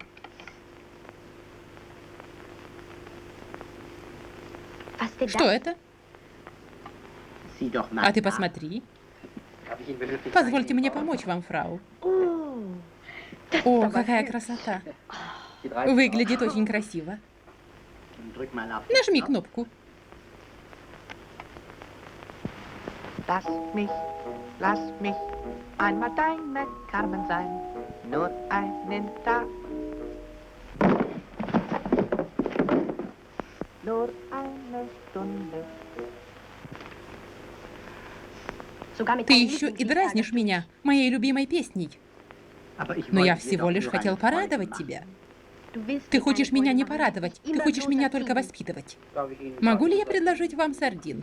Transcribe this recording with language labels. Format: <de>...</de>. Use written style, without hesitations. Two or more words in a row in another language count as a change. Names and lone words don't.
<ru>Что это? А ты посмотри. Позвольте мне помочь вам, фрау. О, какая красота. Выглядит очень красиво. Нажми кнопку.</ru> <de>Lass mich einmal deine Carmen sein, nur einen Tag. Nur eine Stunde.</de> <ru>Ты еще и дразнишь меня моей любимой песней. Но я всего лишь хотел порадовать тебя. Ты хочешь меня не порадовать, ты хочешь меня только воспитывать. Могу ли я предложить вам сардин?</ru>